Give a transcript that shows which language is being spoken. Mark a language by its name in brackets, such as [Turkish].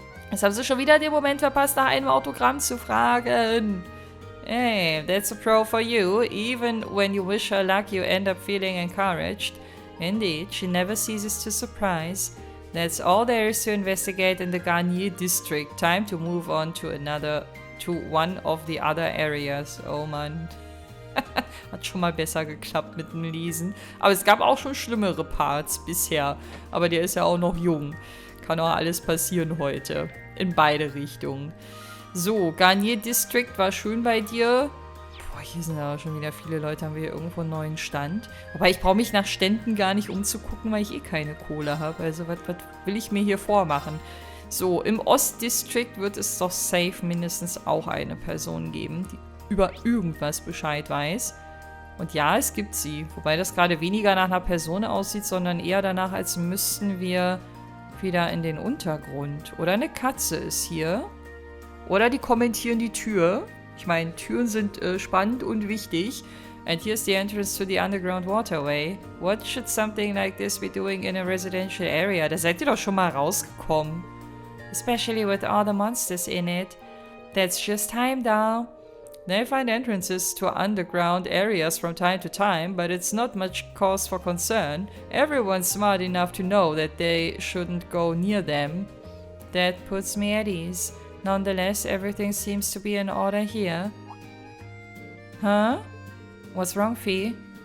[German] Jetzt haben sie schon wieder den Moment verpasst, nach einem Autogramm zu fragen. [English] Hey, that's a pro for you. Even when you wish her luck, you end up feeling encouraged. Indeed, she never ceases to surprise. That's all there is to investigate in the Garnier district. Time to move on to one of the other areas. [German] Oh Mann. Hat schon mal besser geklappt mit dem Lesen. Aber es gab auch schon schlimmere Parts bisher. Aber der ist ja auch noch jung. Kann auch alles passieren heute. In beide Richtungen. So, Garnier District war schön bei dir. Boah, hier sind aber schon wieder viele Leute. Haben wir hier irgendwo einen neuen Stand? Wobei, ich brauche mich nach Ständen gar nicht umzugucken, weil ich eh keine Kohle habe. Also, was will ich mir hier vormachen? So, im Ostdistrict wird es doch safe mindestens auch eine Person geben, die über irgendwas Bescheid weiß. Und ja, es gibt sie. Wobei das gerade weniger nach einer Person aussieht, sondern eher danach, als müssten wir wieder in den Untergrund. Oder eine Katze ist hier. Oder die kommentieren die Tür. Ich meine, Türen sind spannend und wichtig. [English] And here's the entrance to the underground waterway. What should something like this be doing in a residential area? [German] Da seid ihr doch schon mal rausgekommen. [English] Especially with all the monsters in it. That's just Heimdall. They find entrances to underground areas from time to time, but it's not much cause for concern. Everyone's smart enough to know that they shouldn't go near them. That puts me at ease. Nonetheless, everything seems to be in order here. Huh? What's wrong, Fee?